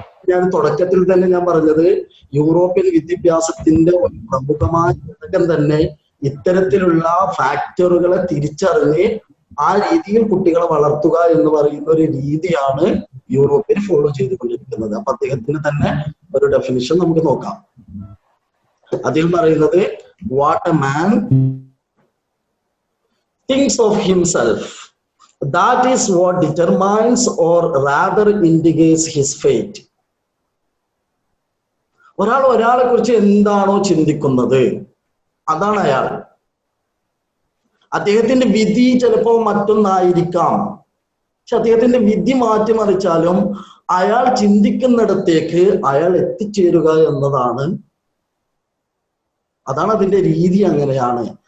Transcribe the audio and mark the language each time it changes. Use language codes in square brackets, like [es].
[ml] ഞാൻ തുടക്കത്തിൽ തന്നെ ഞാൻ പറഞ്ഞത്, യൂറോപ്യൻ വിദ്യാഭ്യാസത്തിന്റെ ഒരു പ്രമുഖമായ ഘടകം തന്നെ ഇത്തരത്തിലുള്ള ഫാക്ടറുകളെ തിരിച്ചറിഞ്ഞ് ആ രീതിയിൽ കുട്ടികളെ വളർത്തുക എന്ന് പറയുന്ന ഒരു രീതിയാണ് യൂറോപ്പിൽ ഫോളോ ചെയ്തുകൊണ്ടിരിക്കുന്നത്. അപ്പൊ അദ്ദേഹത്തിന് തന്നെ ഒരു ഡെഫിനിഷൻ നമുക്ക് നോക്കാം. അദ്ദേഹം പറയുന്നത്, [en] What a man thinks of himself, that is what determines or rather indicates his fate. [ml] ഒരാളെ കുറിച്ച് എന്താണോ ചിന്തിക്കുന്നത് അതാണ് അയാൾ. അദ്ദേഹത്തിന്റെ വിധി ചിലപ്പോൾ മറ്റൊന്നായിരിക്കാം, പക്ഷെ അദ്ദേഹത്തിന്റെ വിധി മാറ്റിമറിച്ചാലും അയാൾ ചിന്തിക്കുന്നിടത്തേക്ക് അയാൾ എത്തിച്ചേരുക എന്നതാണ്, അതാണ് അതിന്റെ രീതി. അങ്ങനെയാണ്.